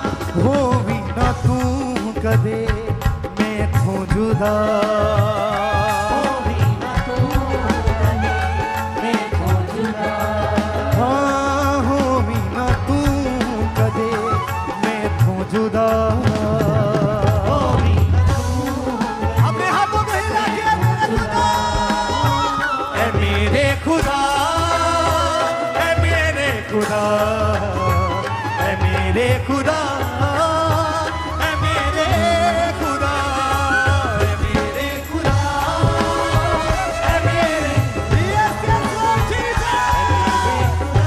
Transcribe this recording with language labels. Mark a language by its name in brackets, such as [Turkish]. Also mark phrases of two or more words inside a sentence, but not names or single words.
[Punjabi] ਹੋਵੀ ਨਾ ਤੂੰ ਕਦੇ ਮੈਥੋਂ ਜੁਦਾ ਹੋਵੀ ਨਾ ਤੂੰ ਕਦੇ ਮੈਥੋਂ ਜੁਦਾ ਹਾਂ ਹੋਵੀ ਨਾ ਤੂੰ ਕਦੇ ਮੈਥੋਂ ਜੁਦਾ ਹੋਵੀ ਨਾ ਤੂੰ [Hindi] अपने हाथों को हिला के मेरे खुदा ऐ मेरे खुदा ऐ मेरे खुदा ऐ मेरे खुदा ऐ मेरे खुदा ऐ मेरे [English] Yes, yes, Lord Jesus.